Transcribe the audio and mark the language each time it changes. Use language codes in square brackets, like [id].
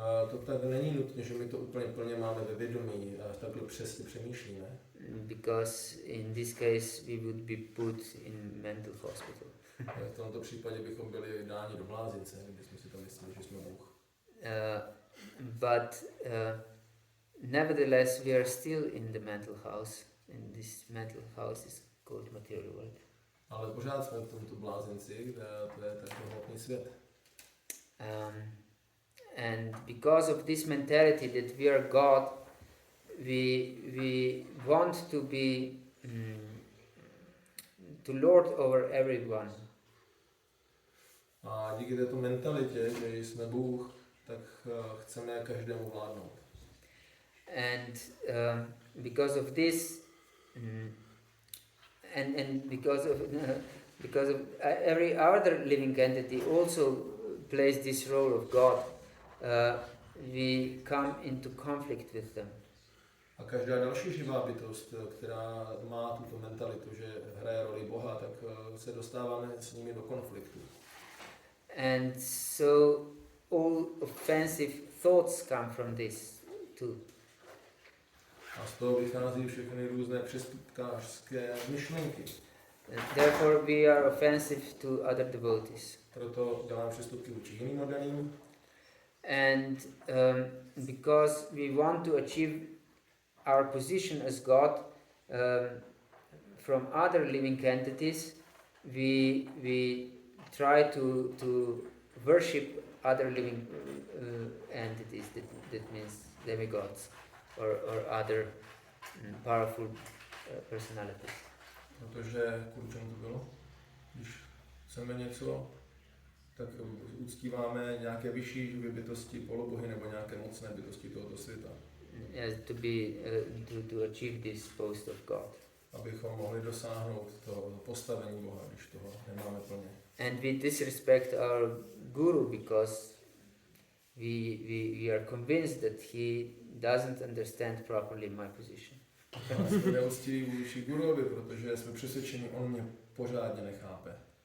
[cs] To tak není nutně, že my to úplně plně máme ve vědomí a takhle přesně přemýšlíme. [en] Because in this case we would be put in mental hospital. [cs] V tomto případě bychom byli dáni do blázince, kdybychom si to mysleli, že jsme Bůh. [en] But nevertheless we are still in the mental house, and this mental house is called material world. [cs] Ale pořád jsme v tomto blázinci, kde to je ten hmotný svět. [en] And because of this mentality that we are God, we want to be to lord over everyone. [cs] A díky této mentalitě, že jsme Bůh, tak chceme každému vládnout. [en] And because of this, and because of every other living entity also plays this role of God, we come into conflict with them. [cs] A každá další živá bytost, která má tuto mentalitu, že hraje roli Boha, tak se dostáváme s nimi do konfliktu. [en] And so all offensive thoughts come from this too. [cs] A z toho vychází všechny různé přestupkářské myšlenky. [en] Therefore we are offensive to other devotees. [cs] Proto děláme přestupky vůči jiným oddaným. [en] And because we want to achieve our position as God from other living entities, we try to worship other living entities. That means demigods or other powerful personalities. [cs] Protože kvůli čemu to bylo? Když chceme něco, tak uctíváme nějaké vyšší živě bytosti, polobohy nebo nějaké mocné bytosti tohoto světa. [en] Yes, to achieve this post of God. [cs] Abychom mohli dosáhnout toho postavení Boha, když toho nemáme plně. [en] And we disrespect our guru because we are convinced that he doesn't understand properly my position. [cs] A jsme neúctiví vůči guruovi, protože jsme přesvědčeni, on mě pořádně nechápe.